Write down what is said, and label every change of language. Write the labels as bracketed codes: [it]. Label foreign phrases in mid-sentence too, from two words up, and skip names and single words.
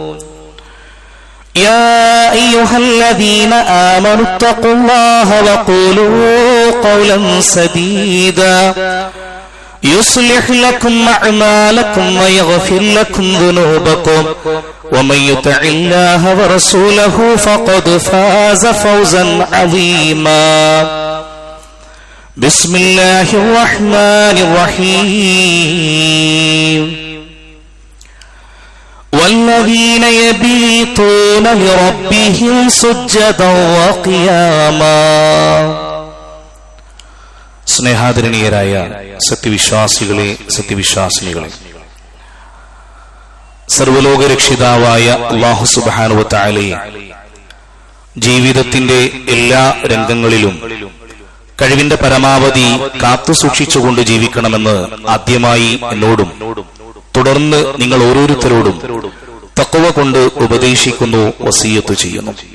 [ar] يا أيها الذين آمنوا اتقوا الله وقولوا قولا سديدا يصلح لكم أعمالكم ويغفر لكم ذنوبكم ومن يطع الله ورسوله فقد فاز فوزا عظيما بسم الله الرحمن الرحيم والذين يبيتون لربهم سجدا وقياما [ml] സ്നേഹാദരണീയരായ സത്യവിശ്വാസികളെ സത്യവിശ്വാസിനികളെ, സർവലോക രക്ഷിതാവായ [ar] الله سبحانه و تعالى [ml] ജീവിതത്തിന്റെ എല്ലാ രംഗങ്ങളിലും കഴിവിന്റെ പരമാവധി കാത്തു സൂക്ഷിച്ചുകൊണ്ട് ജീവിക്കണമെന്ന് ആദ്യമായി എന്നോടും തുടർന്ന് നിങ്ങൾ ഓരോരുത്തരോടും തഖ്വ കൊണ്ട് ഉപദേശിക്കുന്നു, വസിയത്ത് ചെയ്യുന്നു.